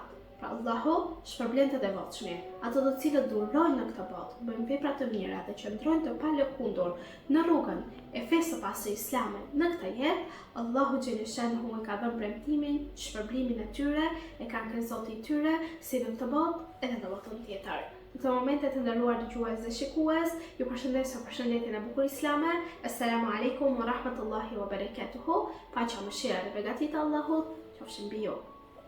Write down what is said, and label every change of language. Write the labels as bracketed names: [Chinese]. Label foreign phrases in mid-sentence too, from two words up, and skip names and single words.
[Albanian] Pra Allahu shpërblen të devotshmit, ato të cilët durojnë në këtë botë, bëjnë vepra të mira dhe qëndrojnë të palëkundur në rrugën e fesë së pastër islame në këtë jetë, Allahu xhaleshanuhu e ka dhënë premtimin, shpërblimin e tyre, e ka ngritur Zoti i tyre si në këtë botë edhe në botën tjetër. Në këtë momente të nderuar dëgjues dhe shikues, ju përshëndes me përshëndetjen e bukur islame. [Arabic] السلام عليكم ورحمة الله وبركاته. [Albanian] Paqja, mëshira dhe beqatia e Allahut qofshin mbi ju.